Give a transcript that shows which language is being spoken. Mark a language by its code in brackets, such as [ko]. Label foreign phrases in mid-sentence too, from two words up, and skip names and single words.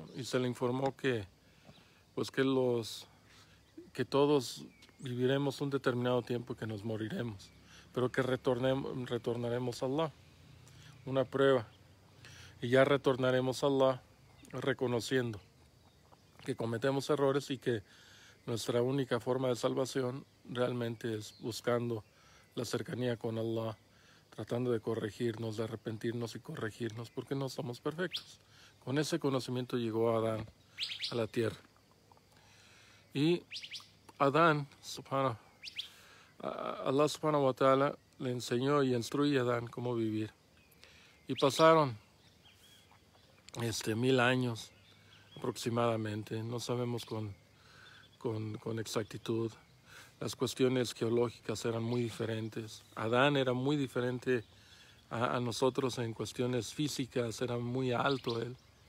[es] Y se le informó que todos viviremos un determinado tiempo y que nos moriremos, pero que retornaremos a Allah, una prueba, y ya retornaremos a Allah reconociendo que cometemos errores y que nuestra única forma de salvación realmente es buscando la cercanía con Allah, tratando de corregirnos, de arrepentirnos y corregirnos, porque no somos perfectos. Con ese conocimiento llegó Adán a la tierra. Y Adán, [ar] الله سبحانه وتعالى [es] le enseñó y instruyó a Adán cómo vivir. Y pasaron 1000 años aproximadamente, no sabemos con exactitud. Las cuestiones geológicas eran muy diferentes. Adán era muy diferente a nosotros en cuestiones físicas, era muy alto él.